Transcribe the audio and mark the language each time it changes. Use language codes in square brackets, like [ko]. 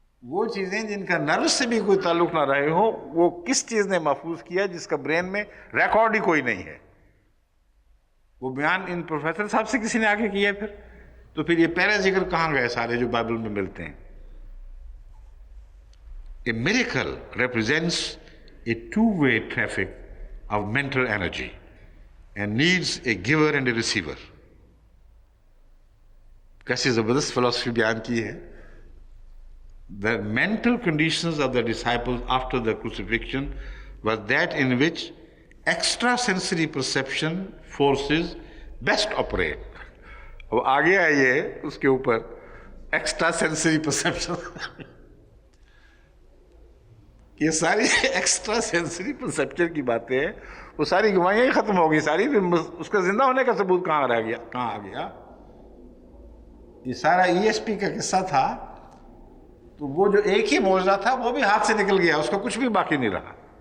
[ur] وہ چیزیں جن کا نروس سے بھی کوئی تعلق نہ رہے ہو، وہ کس چیز نے محفوظ کیا جس کا برین میں ریکارڈ ہی کوئی نہیں ہے؟ وہ بیان ان پروفیسر صاحب سے کسی نے آگے کیا ہے؟ پھر تو پھر یہ پہلے ذکر کہاں گئے سارے جو بائبل میں ملتے ہیں؟ [en] A miracle represents a two-way traffic of mental energy and needs a giver and a receiver. [ur] کیسی زبردست فلسفی بیان کی ہے. [en] The mental conditions of the disciples after the crucifixion was that in which extrasensory perception forces best operate. [ur] اب آگے آئیے اس کے اوپر ایکسٹرا سینسری پرسیپشن. یہ ساری ایکسٹرا سینسری پرسیپشن کی باتیں ہیں، وہ ساری گوائیاں ہی ختم ہو گئی ساری. اس کا زندہ ہونے کا ثبوت کہاں رہ گیا، کہاں آ گیا؟ یہ سارا ESP کا قصہ تھا، تو وہ جو ایک ہی معجزہ تھا وہ بھی ہاتھ سے نکل گیا، اس کا کچھ بھی باقی نہیں رہا.